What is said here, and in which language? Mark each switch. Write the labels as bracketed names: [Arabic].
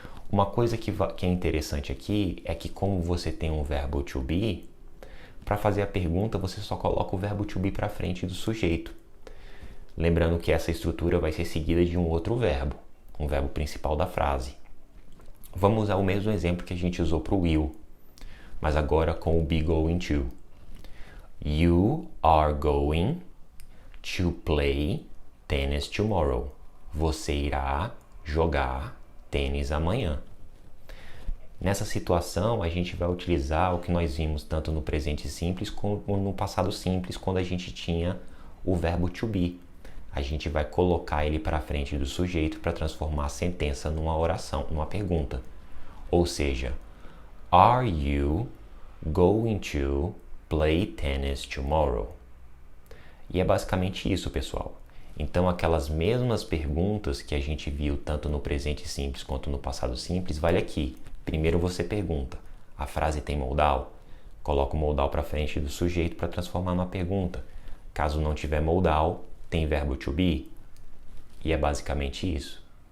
[Portuguese] Uma coisa que é interessante aqui é que, como você tem um verbo to be, para fazer a pergunta você só coloca o verbo to be para frente do sujeito. Lembrando que essa estrutura vai ser seguida de um outro verbo, um verbo principal da frase. Vamos usar o mesmo exemplo que a gente usou para o will, mas agora com o be going to. [English] You are going to play tennis tomorrow. [Portuguese] Você irá jogar tênis amanhã. Nessa situação, a gente vai utilizar o que nós vimos tanto no presente simples como no passado simples, quando a gente tinha o verbo to be. A gente vai colocar ele para frente do sujeito para transformar a sentença numa oração, numa pergunta. Ou seja, [English] Are you going to play tennis tomorrow? [Portuguese] E é basicamente isso, pessoal. Então, aquelas mesmas perguntas que a gente viu tanto no presente simples quanto no passado simples, vale aqui. Primeiro você pergunta, a frase tem modal? Coloca o modal para frente do sujeito para transformar numa pergunta. Caso não tiver modal, tem verbo to be? E é basicamente isso.